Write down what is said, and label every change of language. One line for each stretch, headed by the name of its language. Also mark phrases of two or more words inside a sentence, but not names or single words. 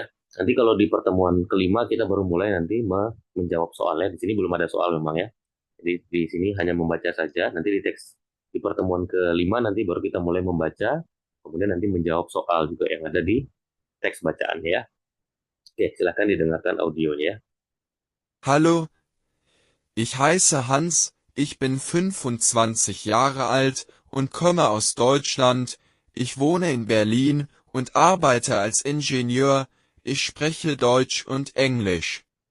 Indonesian: Nanti kalau di pertemuan kelima kita baru mulai nanti menjawab soalnya. Di sini belum ada soal memang ya. Jadi di sini hanya membaca saja. Nanti di pertemuan kelima nanti baru kita mulai membaca, kemudian nanti menjawab soal juga yang ada di teks bacaan ya. Oke, silakan didengarkan audionya.
German: Hallo, ich heiße Hans, ich bin 25 Jahre alt und komme aus Deutschland. Ich wohne in Berlin und arbeite als Ingenieur. Ich spreche Deutsch und Englisch.